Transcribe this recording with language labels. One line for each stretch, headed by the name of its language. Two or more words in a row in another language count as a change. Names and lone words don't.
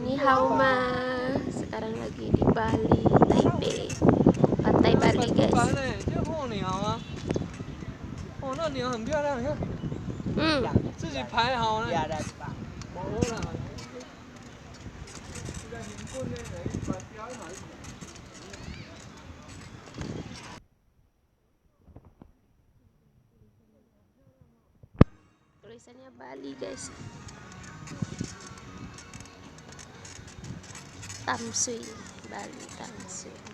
Chinese: 你好吗.
Indonesian: Sekarang lagi di Bali, Taipei, pantai Bali guys.
Chinese: 哦，那鸟很漂亮，你看，自己排好了。
Indonesian: Tulisannya Bali guys. Tamsui, Bali Tamsui.